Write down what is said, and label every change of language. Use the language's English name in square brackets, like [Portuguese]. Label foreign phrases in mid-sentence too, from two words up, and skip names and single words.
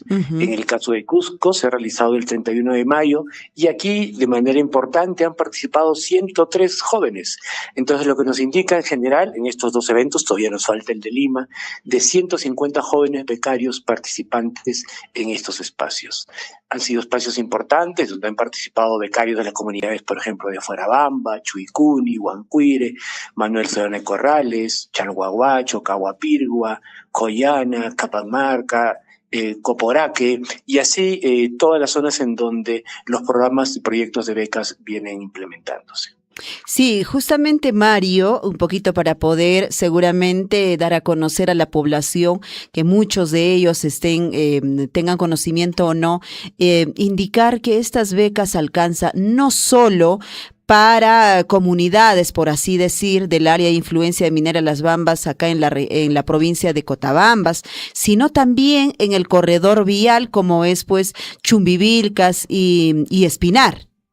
[Spanish] En el caso de Cusco se ha realizado el 31 de mayo y aquí de manera importante han participado 103 jóvenes. Entonces lo que nos indica en general en estos 2 eventos, todavía nos falta el de Lima, de 150 jóvenes becarios participantes en estos espacios. Han sido espacios importantes donde han participado becarios de las comunidades, por ejemplo, de Fuerabamba, Chuicuni, Huancuire, Manuel Sedona Corrales, Chalhuahuacho, Cahuapirgua, Coyana, Capamarca, Coporaque, y así todas las zonas en donde los programas y proyectos de becas vienen implementándose. Sí, justamente Mario, un poquito para poder seguramente dar a conocer a la población que muchos de ellos tengan conocimiento o no, indicar que estas becas alcanzan no solo para comunidades, por así decir, del área de influencia de Minera Las Bambas acá en la provincia de Cotabambas, sino también en el corredor vial como es pues Chumbivilcas y Espinar.